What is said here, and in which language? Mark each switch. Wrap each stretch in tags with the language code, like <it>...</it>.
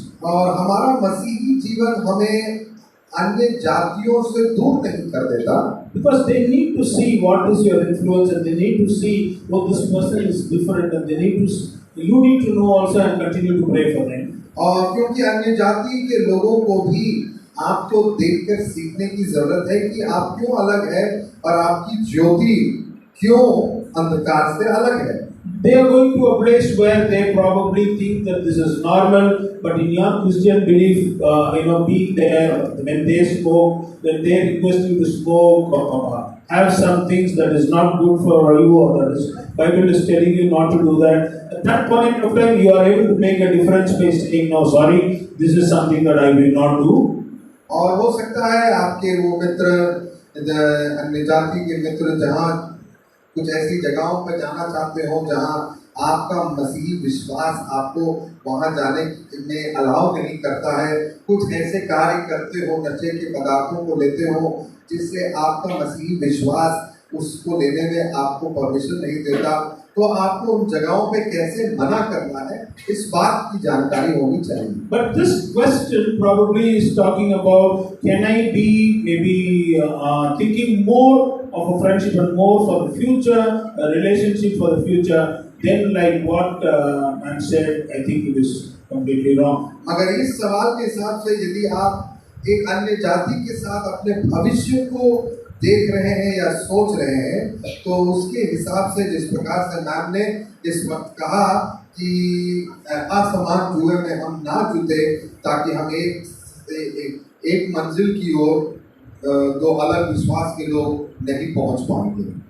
<hi>और हमारा मसीही जीवन हमें अन्य जातियों से दूर नहीं कर देता,</hi> <en>Because they need to see what is your influence, and they need to see, oh, this person is different, and you need to know also and continue to pray for them.</en> <hi>और क्योंकि अन्य जाति के लोगों को भी आपको देखकर सीखने की जरूरत है कि आप क्यों अलग है और आपकी ज्योति क्यों अंधकार से अलग है।</hi> <en>They are going to a place where they probably think that this is normal, but in your Christian belief, being there, when they smoke, when they request you to smoke or have some things that is not good for you, or that is Bible is telling you not to do that. At that point of time, you are able to make a difference by saying, no, sorry, this is something that I will not do.</en> <hi>और हो सकता है आपके वो मित्र अन्य जाति के मित्र जहाँ कुछ ऐसी जगहों पर जाना चाहते हो जहाँ आपका मसीही विश्वास आपको वहाँ जाने में अलाउ नहीं करता है, कुछ ऐसे कार्य करते हो, नशे के पदार्थों को लेते हो जिससे आपका मसीही विश्वास उसको लेने में आपको परमिशन नहीं देता, तो आपको उन जगहों पे कैसे मना करना है इस बात की जानकारी होनी चाहिए।</hi> <en>But this question probably is talking about, can I be maybe thinking more of a friendship and more for the future, a relationship for the future, then like what man said, I think it is completely wrong.</en> <hi>मगर इस सवाल के हिसाब से यदि आप एक अन्य जाति के साथ अपने भविष्य को देख रहे हैं या सोच रहे हैं, तो उसके हिसाब से जिस प्रकार से मैम ने इस वक्त कहा कि असमान जुए में हम ना जुटे ताकि हम एक मंजिल की ओर दो अलग विश्वास के लोग नहीं पहुंच पाएंगे।</hi>